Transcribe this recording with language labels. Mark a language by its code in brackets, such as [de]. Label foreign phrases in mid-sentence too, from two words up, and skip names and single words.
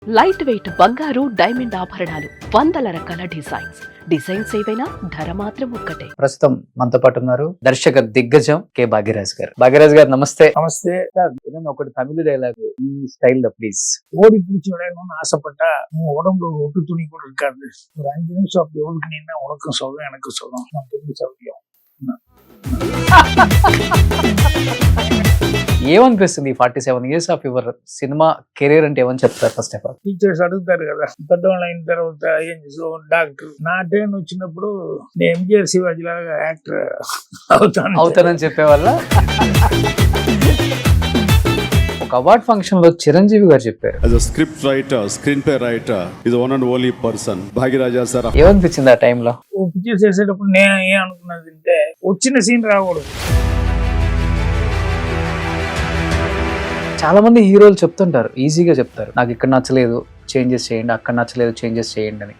[en] light weight [te] బంగారు డైమండ్ ఆభరణాలు, వందల రకాల డిజైన్స్ ఏవైనా ధర మాత్రం ఒక్కటే. ప్రస్తుతం మనతో పాటు ఉన్నారు దర్శక దిగ్గజం కె భాగ్యరాజ్ గారు. భాగ్యరాజ్ గారు నమస్తే. నమస్తే. ఏదైనా ఒకటి తమిళ డైలాగ్ ఈ స్టైల్ లో ప్లీజ్. [ta] ஓடி பிடிச்சி விளையாடணும்னு ஆசைப்பட்டா உன் உடம்புல ஒரு ஒட்டு துணி கூட இருக்காது. ஒரு 5 நிமிஷம் அப்படி ஒதுக்குனீங்கன்னா உனக்கும் சொல்லும் எனக்கும் சொல்லும். நமக்கு எப்படி சௌகரியம். [te] ఏమనిపిస్తుంది [en] 47 years of your cinema career [te] అంటే ఏమని చెప్తారు? [en] first of all [te] టీచర్స్ అడుగుతారు కదా, పెద్దవాళ్ళు అయిన తర్వాత ఏం చేసావు, డాక్టర్. నా టైం వచ్చినప్పుడు నేను ఎంజిఆర్ శివాజీ లాగా యాక్టర్ అవుతానని చెప్పేవాళ్ళ. ఒక [en] award function [te] లో చిరంజీవి గారు చెప్పారు, [en] as a script writer, screenplay writer, is the one and only person భాగ్యరాజా సార్. [te] ఏమనిపించింది ఆ టైంలో? పిక్చర్స్ చేసేటప్పుడు నేను ఏం అనుకున్నది అంటే, వచ్చిన సీన్ రాకూడదు. చాలా మంది హీరోలు చెప్తుంటారు, ఈజీగా చెప్తారు, నాకు ఇక్కడ నచ్చలేదు చేంజెస్ చేయండి, అక్కడ నచ్చలేదు చేంజెస్ చేయండి అని.